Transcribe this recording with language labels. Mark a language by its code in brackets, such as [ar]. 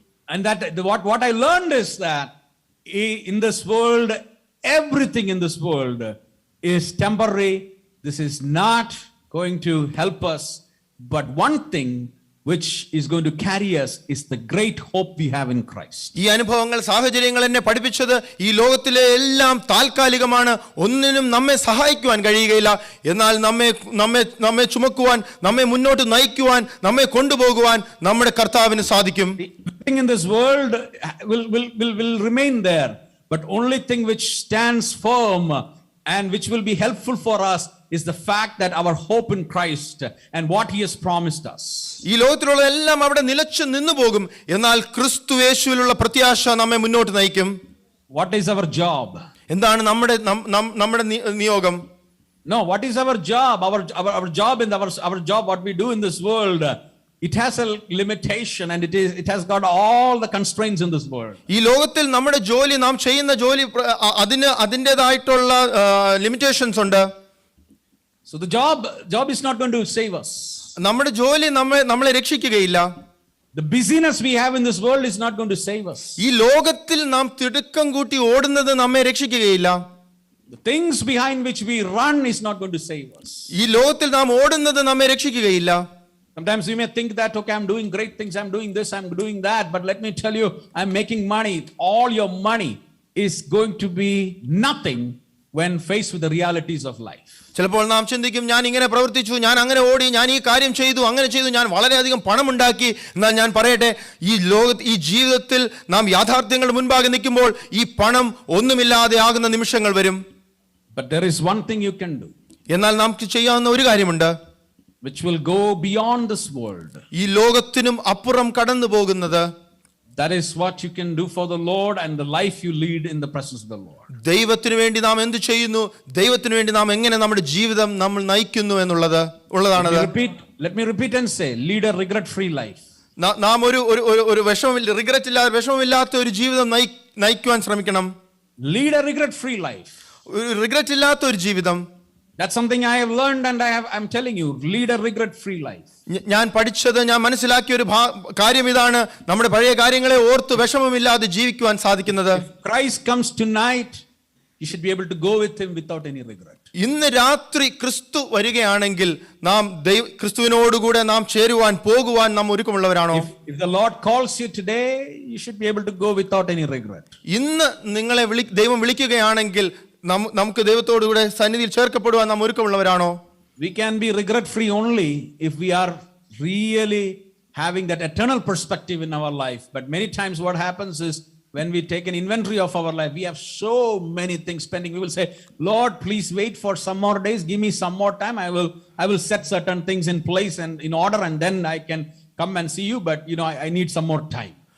[en] And that what I learned is that in this world, everything in this world is temporary. This is not going to help us. But one thing which is going to carry us is the great hope we have in Christ. [ml] ഈ അനുഭവങ്ങൾ, സാഹചര്യങ്ങൾ എന്നെ പഠിപ്പിച്ചത് ഈ ലോകത്തിലെ എല്ലാം താൽക്കാലികമാണ്, ഒന്നിനും നമ്മെ സഹായിക്കുവാൻ കഴിയുകയില്ല. എന്നാൽ നമ്മെ ചുമക്കുവാൻ, നമ്മെ മുന്നോട്ട് നയിക്കുവാൻ, നമ്മെ കൊണ്ടുപോകുവാൻ നമ്മുടെ കർത്താവിന് സാധിക്കും. [en] Everything in this world will remain there, but only thing which stands firm and which will be helpful for us is the fact that our hope in Christ and what he has promised us. [ml] ഈ ലോകത്തിലുള്ള എല്ലാം അവിടെ നിലച്ചു നിന്നു പോകും, എന്നാൽ ക്രിസ്തു യേശുവിലുള്ള പ്രത്യാശ നമ്മെ മുന്നോട്ട് നയിക്കും. [en] What is our job? [ml] എന്താണ് നമ്മുടെ നിയോഗം? [en] No, what is our job? Our job in our job, what we do in this world, it has a limitation and it has got all the constraints in this world. [ml] ഈ ലോകത്തിൽ നമ്മുടെ ജോലി, നാം ചെയ്യുന്ന ജോലി, അതിൻ്റെതായിട്ടുള്ള ലിമിറ്റേഷൻസ് ഉണ്ട്. [en] So the job is not going to save us. [ml] നമ്മുടെ ജോലി നമ്മളെ രക്ഷിക്കുകയില്ല. [en] The busyness we have in this world is not going to save us. [ml] ഈ ലോകത്തിൽ നാം തിടുക്കം കൂട്ടി ഓടുന്നത് നമ്മെ രക്ഷിക്കുകയില്ല. [en] The things behind which we run is not going to save us. [ml] ഈ ലോകത്തിൽ നാം ഓടുന്നത് നമ്മെ രക്ഷിക്കുകയില്ല. [en] Sometimes we may think that, okay, I'm doing great things, I'm doing this, I'm doing that, but let me tell you, I'm making money. All your money is going to be nothing when faced with the realities of life. [ml] ചിലപ്പോൾ നാം ചിന്തിക്കും, ഞാൻ ഇങ്ങനെ പ്രവർത്തിച്ചു, ഞാൻ അങ്ങനെ ഓടി, ഞാൻ ഈ കാര്യം ചെയ്തു, അങ്ങനെ ചെയ്തു, ഞാൻ വളരെയധികം പണമുണ്ടാക്കി. എന്നാൽ ഞാൻ പറയട്ടെ, ഈ ജീവിതത്തിൽ നാം യാഥാർത്ഥ്യങ്ങൾ മുൻപാകെ നിൽക്കുമ്പോൾ ഈ പണം ഒന്നുമില്ലാതെ ആകുന്ന നിമിഷങ്ങൾ വരും. [en] But there is one thing you can do. [ml] എന്നാൽ നമുക്ക് ചെയ്യാവുന്ന ഒരു കാര്യമുണ്ട്, [en] which will go beyond this world. [ml] ഈ ലോകത്തിനും അപ്പുറം കടന്നു പോകുന്നത്. [en] That is what you can do for the Lord and the life you lead in the presence of the Lord. [ml] ദൈവത്തിനു വേണ്ടി നാം എന്ത് ചെയ്യുന്നു, ദൈവത്തിനു വേണ്ടി നാം എങ്ങനെ നമ്മുടെ ജീവിതം നമ്മൾ നയിക്കുന്നു ഉള്ളതാണത്. [en] Let me repeat and say, lead a regret-free life. [ml] നാം ഒരു വിഷമമില്ലാത്ത ഒരു ജീവിതം നയിക്കുവാൻ ശ്രമിക്കണം. [en] Lead a regret-free life. [ml] Regret ഇല്ലാത്ത ഒരു ജീവിതം. [en] That's something I have learned and I'm telling you, lead a regret-free life. [ml] ഞാൻ പഠിച്ചത്, ഞാൻ മനസ്സിലാക്കിയ ഒരു കാര്യം ഇതാണ്, നമ്മുടെ പഴയ കാര്യങ്ങളെ ഓർത്ത് വിഷമമില്ലാതെ ജീവിക്കുവാൻ സാധിക്കുന്നത്. [en] If Christ comes tonight, you should be able to go with him without any regret. [ml] ഇന്ന് രാത്രി ക്രിസ്തു വരികയാണെങ്കിൽ നാം ക്രിസ്തുവിനോടുകൂടെ നാം പോകുവാൻ നാം ഒരുക്കമുള്ളവരാണോ? [en] If the Lord calls you today, you should be able to go without any regret. [ml] ഇന്ന് നിങ്ങളെ ദൈവം വിളിക്കുകയാണെങ്കിൽ നമുക്ക് ദൈവത്തോടുകൂടെ സന്നിധിയിൽ ചേർക്കപ്പെടുവാൻ നാം ഒരുക്കമുള്ളവരാണോ? [en] We can be regret free only if we are really having that eternal perspective in our life. But many times what happens is, when we take an inventory of our life, we have so many things pending. We will say, Lord, please wait for some more days, give me some more time, I will set certain things in place and in order, and then I can come and see you, but I need some more time.